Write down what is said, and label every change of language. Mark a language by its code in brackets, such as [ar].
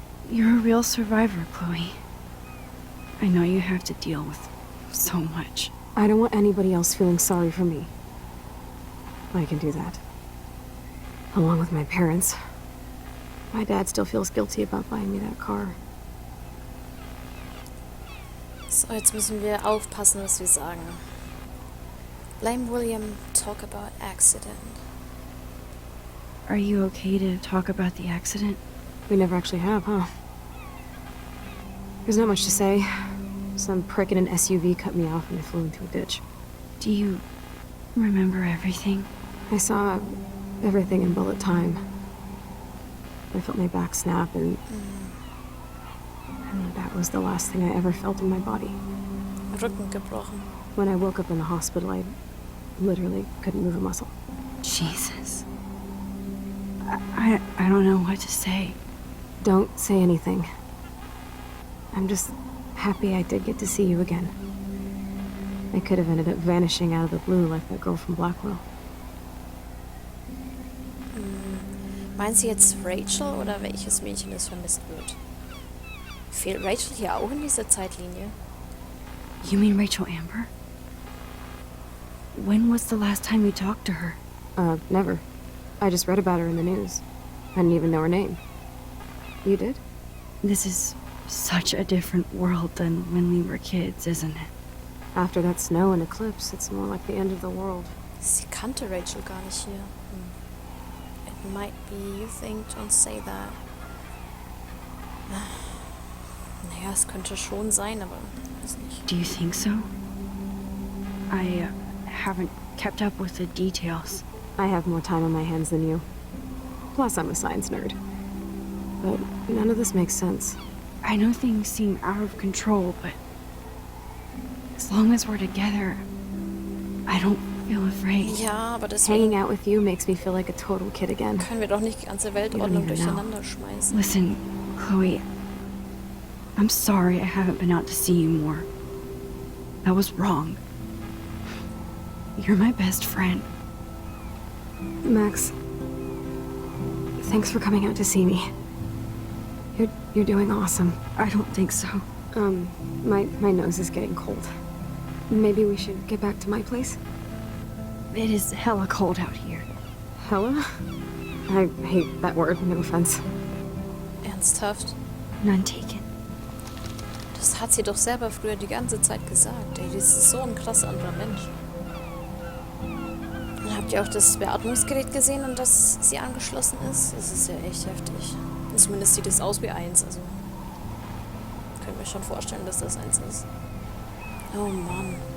[en] You're a real survivor, Chloe. I know you have to deal with so much. I don't want anybody else feeling sorry for me. I can do that. Along with my parents. My dad still feels guilty about buying me that car. [de] So, jetzt müssen wir aufpassen, was wir sagen. [en] Blame William, talk about accident. Are you okay to talk about the accident? We never actually have, huh? There's not much to say. Some prick in an SUV cut me off and I flew into a ditch. Do you remember everything? I saw everything in bullet time. I felt my back snap and that was the last thing I ever felt in my body. [de] Rücken gebrochen. [en] When I woke up in the hospital, I literally couldn't move a muscle. Jesus. I don't know what to say. Don't say anything. I'm just happy I did get to see you again. I could have ended up vanishing out of the blue like that girl from Blackwell. [de] Meinen Sie jetzt Rachel oder welches Mädchen es vermisst wird? Fehlt Rachel hier auch in dieser Zeitlinie? [en] You mean Rachel Amber? When was the last time you talked to her? Never. I just read about her in the news. I didn't even know her name. You did? This is such a different world than when we were kids, isn't it? After that snow and eclipse, it's more like the end of the world. [de] Sie kannte Rachel gar nicht hier. [en] It might be you think, don't say that. [de] Naja, es könnte schon sein, aber weiß nicht. [en] Do you think so? I haven't kept up with the details. I have more time on my hands than you. Plus, I'm a science nerd. But none of this makes sense. I know things seem out of control, but as long as we're together, I don't feel afraid. [de] Ja, aber deswegen [en] Hanging out with you makes me feel like a total kid again. [de] können wir doch nicht die ganze Weltordnung durcheinander schmeißen. [en] Listen, Chloe, I'm sorry I haven't been out to see you more. That was wrong. You're my best friend. Max, thanks for coming out to see me. You're doing awesome. I don't think so. My nose is getting cold. Maybe we should get back to my place? It is hella cold out here. Hella? I hate that word, no offense. [de] Ernsthaft? [en] None taken. [de] Das hat sie doch selber früher die ganze Zeit gesagt. Ey, das ist so ein krasser anderer Mensch. Und habt ihr auch das Beatmungsgerät gesehen, an das sie angeschlossen ist? Das ist ja echt heftig. Und zumindest sieht es aus wie eins, also können wir schon vorstellen, dass das eins ist. Oh Mann.